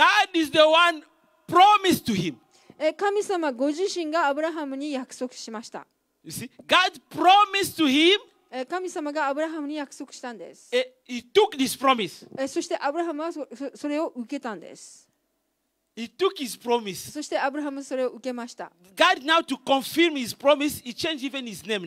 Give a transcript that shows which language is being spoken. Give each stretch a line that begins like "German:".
English: God is the one promised to him.
Japanese: 神様ご自身がアブラハムに約束しました。
English: You see, God promised to him.
Japanese: 神様がアブラハムに約束したんです。
English: He took this promise.
Japanese: そしてアブラハムはそれを受けたんです。
English: He took his promise.
Japanese: そしてアブラハムはそれを受けました。
English: God now to confirm his promise, he changed even his name.